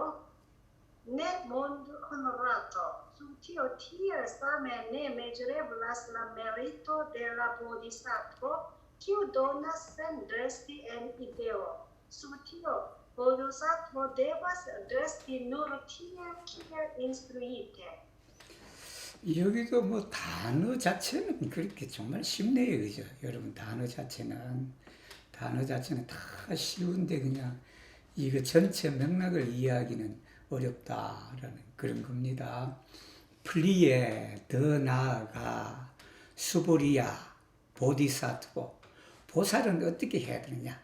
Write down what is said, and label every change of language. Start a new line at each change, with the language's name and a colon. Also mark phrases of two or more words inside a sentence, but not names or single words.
Esperanto: Ne mondo honorato, sub tio tiel same ne mesureblas la merito de la bodhisattvo, kiu donas sen resti en ideo. Sub tio, bodhisattva devas resti nur tiel kiel instruite.
Korean: 여기도 뭐 단어 자체는 그렇게 정말 쉽네요. 그죠? 여러분 단어 자체는 다 쉬운데 그냥 이거 전체 맥락을 이해하기는 어렵다라는 그런 겁니다. 플리에 더 나아가 수보리야 보디사트보 보살은 어떻게 해야 되느냐?